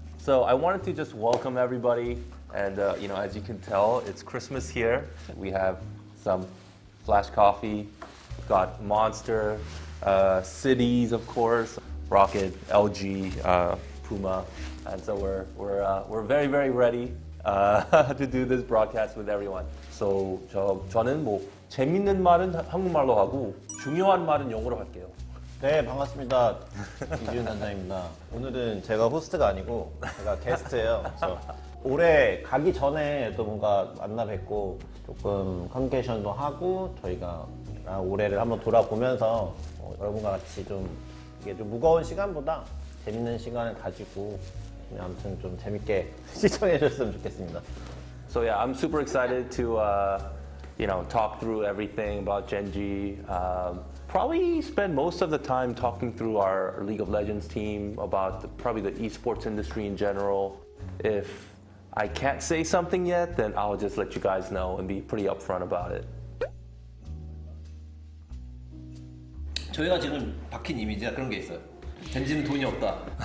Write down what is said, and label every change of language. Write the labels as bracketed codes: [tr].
[en] So I wanted to just welcome everybody, and as you can tell, it's Christmas here. We have some Flash Coffee, we've got Monster, Cities, of course, Rocket, LG, Puma, and so we're very very ready to do this broadcast with everyone. [ko] So 저는 뭐 재밌는 말은 한국말로 하고 중요한 말은 영어로 할게요. 네, 반갑습니다. 이지훈 단장입니다. 오늘은 제가 호스트가 아니고 제가 게스트예요. 그래서 올해 가기 전에 또 뭔가 만나 뵙고 조금 커뮤니케이션도 하고 저희가 올해를 한번 돌아보면서 여러분과 같이 좀 이게 좀 무거운 시간보다 재밌는 시간을 가지고 아무튼 좀 재밌게 시청해 주셨으면 좋겠습니다. [en] So yeah, I'm super excited to talk through everything about Gen.G. Probably spend most of the time talking through our League of Legends team, about probably the esports industry in general. If I can't say something yet, then I'll just let you guys know and be pretty upfront about it. [ko] 저희가 지금 박힌 이미지가 그런 게 있어요. 젠지는 돈이 없다.